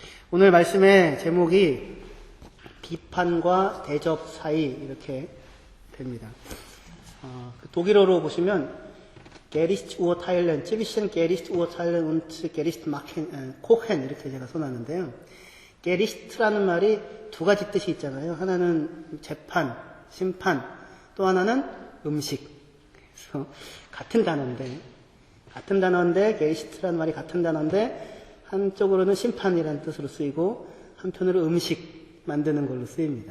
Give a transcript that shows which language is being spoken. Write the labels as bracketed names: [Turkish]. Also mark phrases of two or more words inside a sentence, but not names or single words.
[Korean] 오늘 말씀의 제목이 비판과 대접 사이 이렇게 됩니다. 독일어로 보시면 [German] Gericht urteilen, zwischen Gericht urteilen und Gericht machen, kochen [Korean] 이렇게 제가 써놨는데요. Gericht라는 말이 두 가지 뜻이 있잖아요. 하나는 재판, 심판, 또 하나는 음식. 그래서 같은 단어인데 Gericht라는 말이 같은 단어인데 한쪽으로는 심판이라는 뜻으로 쓰이고 한편으로 음식 만드는 걸로 쓰입니다.